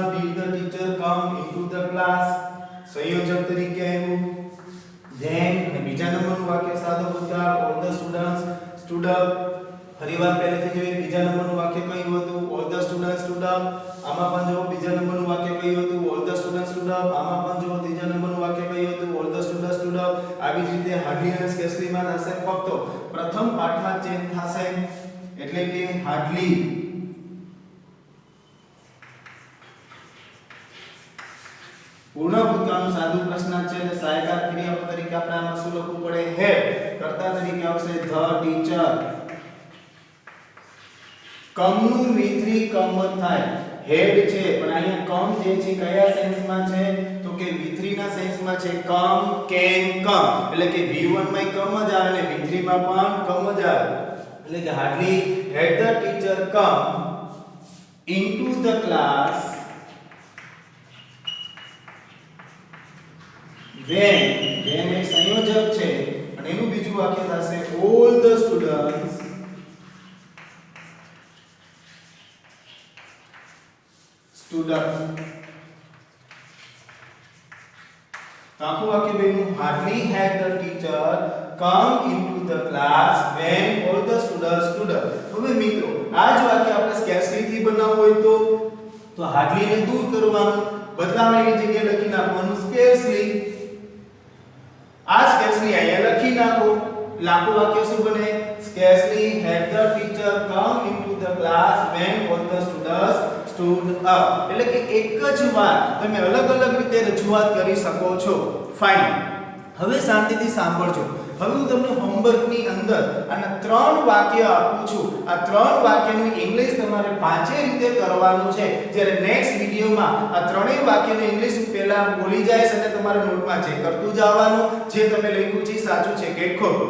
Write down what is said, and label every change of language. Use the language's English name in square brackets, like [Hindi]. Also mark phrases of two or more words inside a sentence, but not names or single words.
[English] did the teacher come into the class [Gujarati] સંયોજક તરીકે આવ્યું then અને બીજા નંબરનું વાક્ય સાદો ભૂતકાળ [English] all the students stood up [Gujarati] ફરીવાર પહેલેથી જોઈએ બીજા નંબરનું વાક્ય કયું હતું [English] all the students stood up [Gujarati] આમાં પણ જો બીજા નંબરનું વાક્ય કયું હતું [English] all the students stood up [Gujarati] આમાં પણ જો ત્રીજા નંબરનું વાક્ય કયું હતું [English] all the students stood up [Gujarati] આવી જ રીતે hardly અને scarcely માં થશે ફક્ત પ્રથમ પાઠમાં ચેન્જ થશે એટલે કે hardly પૂર્ણ ભૂતકાળનું સાદું પ્રશ્નાર્થ છે એટલે સહાયકાર ક્રિયાપદ તરીકે આપણે આમાં શું લખવું પડે had કર્તા તરીકે આવશે the teacher કમ નું v3 કમ થાય હેડ છે પણ અહીંયા કમ જે છે કયા સેન્સમાં છે તો કે v3 ના સેન્સમાં છે કમ કેન કમ એટલે કે v1 માં કમ જ આવે ને v3 માં પણ કમ જ આવે એટલે કે [English] hardly had the teacher come into the class when [Gujarati] એક સંયોજક છે અને એનું બીજું વાક્ય થશે [English] all the students stood up [Gujarati] આખું વાક્ય બેનું [English] hardly had the teacher come into the class when all the students stood up [Gujarati] હવે મિત્રો આ જ વાક્ય આપણે scarcely થી બનાવવું હોય તો hardly ને દૂર કરવાનું બદલાવાની જગ્યાએ લખી નાખવાનું scarcely આ scarcely અહીંયા લખી નાખો લાખો વાક્ય શું બને [English] scarcely had the teacher come into the class when all the students stood up [Gujarati] એટલે કે એક જ વાત તમે અલગ અલગ રીતે રજૂઆત કરી શકો છો ફાઇન હવે શાંતિથી સાંભળજો હવે હું તમને હોમવર્કની અંદર આના 3 વાક્ય આપું છું. આ 3 વાક્યનું ઇંગ્લિશ તમારે પાંચે રીતે કરવાનું છે. જ્યારે નેક્સ્ટ વિડિયોમાં આ ત્રણેય વાક્યનું ઇંગ્લિશ પહેલા બોલી જાય અને તમારે નોટમાં ચેક કરતું જવાનું જે તમે લખ્યું છે સાચું છે કે ખોટું.